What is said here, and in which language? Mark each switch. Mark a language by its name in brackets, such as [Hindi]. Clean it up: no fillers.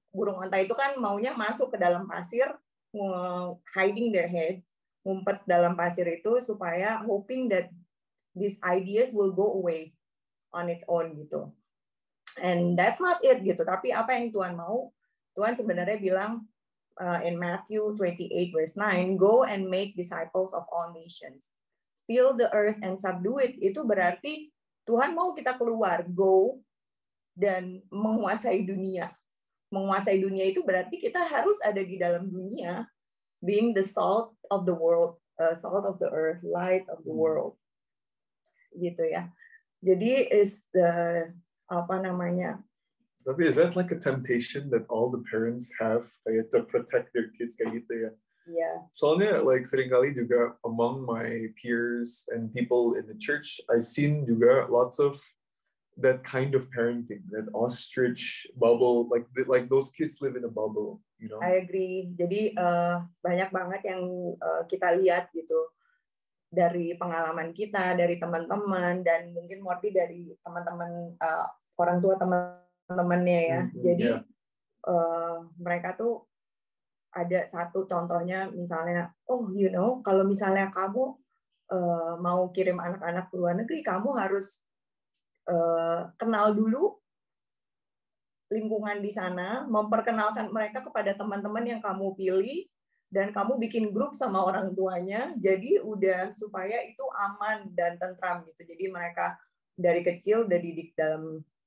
[Indonesian] Burung onta itu kan maunya masuk ke dalam pasir, [English] hiding their heads, [Indonesian] ngumpet dalam pasir itu supaya [English] hoping that these ideas will go away on its own [Indonesian] gitu. [English] And that's not it gitu. [Indonesian] Tapi apa yang Tuhan mau? Tuhan sebenarnya bilang [English] in Matthew 28 verse 9, go and make disciples of all nations. Fill the earth and subdue it. [Indonesian] Itu berarti Tuhan mau kita keluar, go, dan menguasai dunia. Menguasai dunia itu berarti kita harus ada di dalam dunia, [English] being the salt of the world, [Indonesian] salt of the earth, light of the world. Gitu ya. [English] Jadi is the Tapi is that like a temptation that all the parents have to protect their kids [Indonesian] kayak gitu ya? [English] Yeah. Soalnya like seringkali juga among my peers and people in the church, I've seen juga lots of that kind of parenting, that ostrich bubble, like those kids live in a bubble, I agree. [Indonesian] Jadi banyak banget yang kita lihat gitu dari pengalaman kita, dari teman-teman, dan mungkin Morty dari teman-teman orang tua teman-temannya ya. Jadi mereka tuh ada satu contohnya misalnya, kalau misalnya kamu mau kirim anak-anak ke luar negeri, kamu harus kenal dulu lingkungan di sana, memperkenalkan mereka kepada teman-teman yang kamu pilih, dan kamu bikin grup sama orang tuanya, jadi udah supaya itu aman dan tentram gitu. Jadi mereka dari kecil udah didik dalam